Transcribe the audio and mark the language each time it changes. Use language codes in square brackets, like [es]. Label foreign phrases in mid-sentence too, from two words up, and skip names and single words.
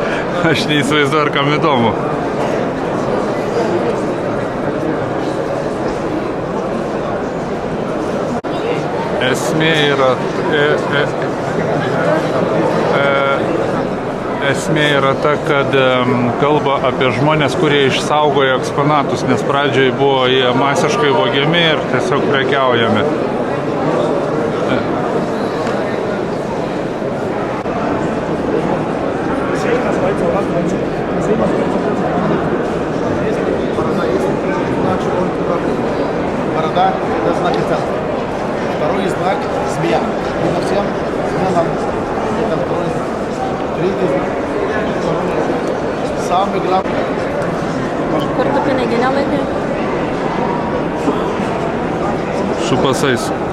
[lt] Aš neįsivaizduoju, ar kam įdomu. Esmė yra ta, kad kalba apie žmonės, kurie išsaugojo eksponatus, nes pradžioj buvo jie masiškai vogiami ir tiesiog prekiaujami. [ru] Борода – это знак царства. Второй знак – змея. Видно всем? Змея – это второй знак. Третий знак. Самый главный. [lt] Kur tu piniginę laikai? Su pasais.